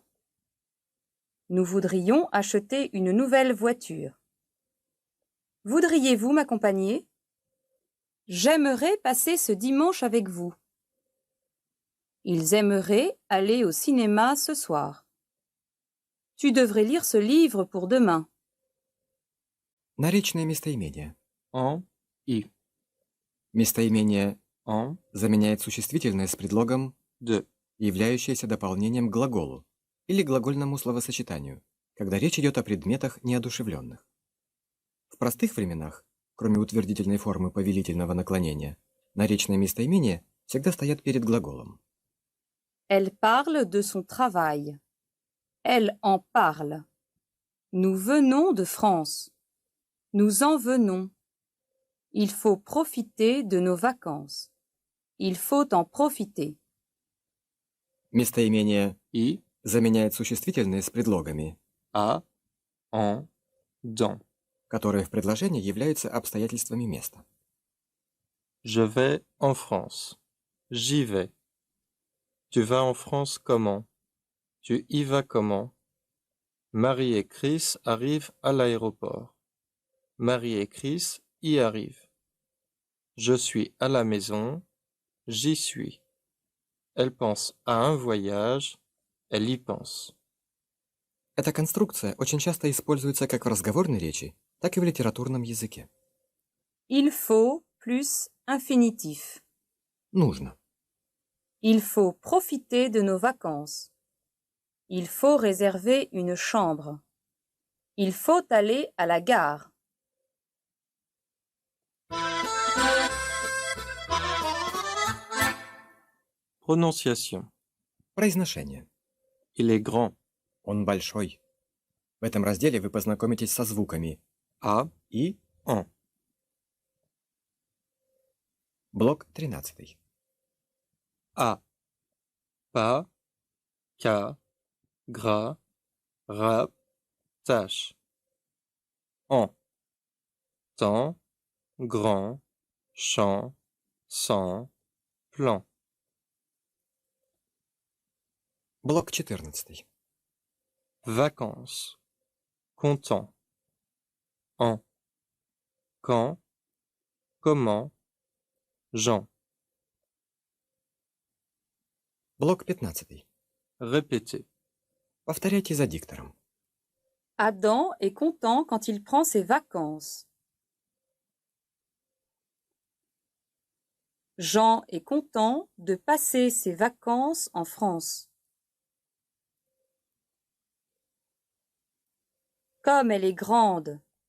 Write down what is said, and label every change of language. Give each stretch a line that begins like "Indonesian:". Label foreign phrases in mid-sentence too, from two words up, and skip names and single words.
French: Nous voudrions acheter une nouvelle voiture. Voudriez-vous m'accompagner? J'aimerais passer ce dimanche avec vous. Ils aimeraient aller au cinéma ce soir. Tu devrais lire ce livre pour demain.
Russian: Наречные местоимения.
French: En, i,
Russian: Местоимение
French: en,
Russian: заменяет существительное с предлогом
French: de,
Russian: являющееся дополнением к глаголу или глагольному словосочетанию, когда речь идет о предметах неодушевленных. В простых временах, кроме утвердительной формы повелительного наклонения, наречные местоимения всегда стоят перед глаголом.
French: Elle parle de son travail. Elle en parle. Nous venons de France. Nous en venons. Il faut profiter de nos vacances. Il faut en profiter.
Russian: Местоимение
French: i,
Russian: заменяет существительные с предлогами,
French: a, en, dans.
Russian: которые в предложении являются обстоятельствами места.
French: Je vais en France. J'y vais. Tu vas en France comment? Tu y vas comment? Marie et Chris arrivent à l'aéroport. Marie et Chris y arrivent. Je suis à la maison. J'y suis. Elle pense à un voyage. Elle y pense.
Russian: Эта конструкция очень часто используется как в разговорной речи, так и в литературном языке.
French: Il faut plus infinitif.
Russian: Нужно.
French: Il faut profiter de nos vacances. Il faut réserver une chambre. Il faut aller à la gare. Prononciation.
Russian: Произношение.
French: Il est grand.
Russian: Он большой. В этом разделе вы познакомитесь со звуками
French: A,
Russian: и
French: en.
Russian: блок 13.
French: A, pas, ca, gras, rap, tâche. En, temps, grand, champ, sans, plan.
Russian: Блок 14.
French: Vacances, content. En, quand, comment, Jean.
Russian: Блок 15.
French: Répétez.
Russian: Повторяйте за диктором.
French: Adam est content quand il prend ses vacances. Jean est content de passer ses vacances en France. Comme elle est grande.